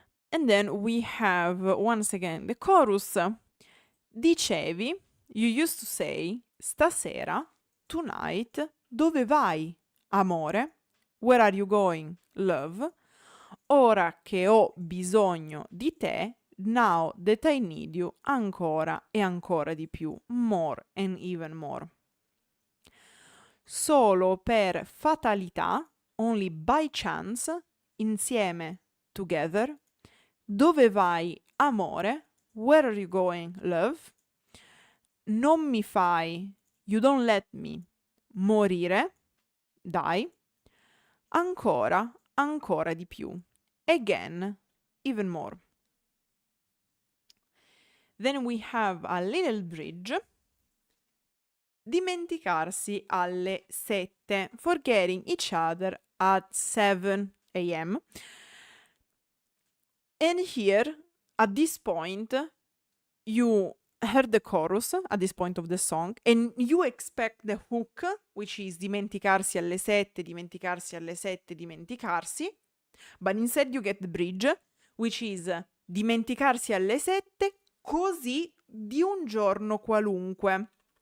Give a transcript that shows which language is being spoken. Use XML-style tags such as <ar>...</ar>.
<en>And then we have, once again, the chorus.</en> <it>Dicevi,</it> <en>you used to say,</en> <it>stasera,</it> <en>tonight,</en> <it>dove vai, amore?</it> <en>Where are you going, love?</en> <it>Ora che ho bisogno di te,</it> <en>now that I need you,</en> <it>ancora e ancora di più,</it> <en>more and even more.</en> <it>Solo per fatalità,</it> <en>only by chance,</en> <it>insieme,</it> <en>together.</en> <it>Dove vai, amore?</it> <en>Where are you going, love?</en> <it>Non mi fai,</it> <en>you don't let me,</en> <it>morire, die. Ancora, ancora di più.</it> <en>again, even more. Then we have a little bridge.</en> <it>Dimenticarsi alle 7,</it> <en>forgetting each other at 7 a.m. And here, at this point, you heard the chorus at this point of the song, and you expect the hook, which is</en> <it>dimenticarsi alle 7, dimenticarsi</it> <en>alle 7, dimenticarsi, but instead you get the bridge, which is</en> <it>dimenticarsi alle 7, così di un giorno qualunque.</it>